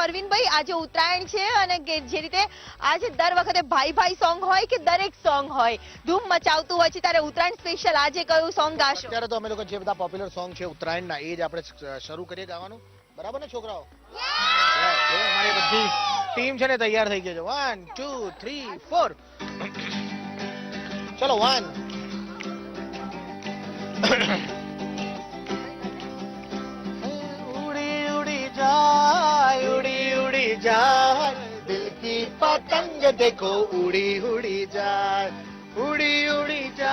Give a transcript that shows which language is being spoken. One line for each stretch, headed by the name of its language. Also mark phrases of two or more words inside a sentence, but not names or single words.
Gujarati: અરવિંદભાઈ, આજે ઉત્તરાયણ છે અને જે રીતે આજે દર વખતે ભાઈ ભાઈ સોંગ હોય કે દરેક સોંગ હોય ધૂમ મચાવતું હોય છે, ત્યારે ઉત્તરાયણ સ્પેશિયલ આજે કયું સોંગ ગાશો? અત્યારે તો અમે લોકો જે બધા પોપ્યુલર સોંગ છે ઉત્તરાયણના એ જ આપણે શરૂ કરીએ ગાવાનું. બરાબર ને છોકરાઓ? અમારી બધી ટીમ છે ને તૈયાર થઈ ગઈ છે.
Hindi: 1 2 3 4 ચલો 1 उड़ी जाए दिल की पतंग देखो उड़ी उड़ी जाए उड़ी उड़ी